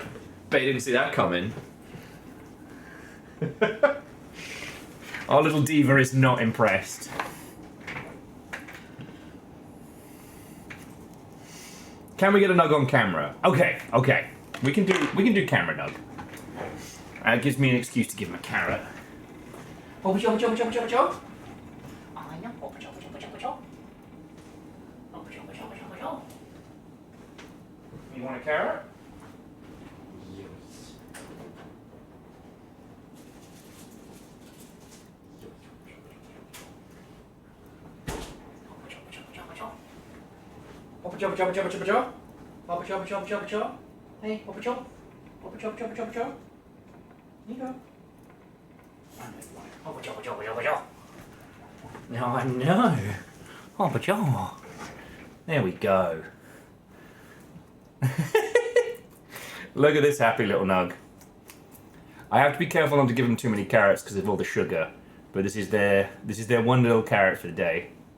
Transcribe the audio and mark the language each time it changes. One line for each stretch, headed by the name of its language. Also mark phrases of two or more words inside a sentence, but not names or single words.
English: Bet you didn't see that coming. Our little diva is not impressed. Can we get a nug on camera? Okay, okay. We can do camera nug. It gives me an excuse to give him a carrot. Hoppa choppa choppa choppa choppa choppa. I know. Hoppa choppa choppa choppa choppa. Hoppa choppa choppa choppa choppa. You want a carrot? Yes. Hoppa choppa choppa choppa choppa choppa. Hoppa choppa choppa choppa choppa. Hey, hoppa chop. Hoppa choppa choppa choppa choppa. Here you go. Hoppa choppa choppa choppa choppa. No, I know. Hoppa choppa. There we go. Look at this happy little nug. I have to be careful not to give them too many carrots because of all the sugar, but this is their one little carrot for the day.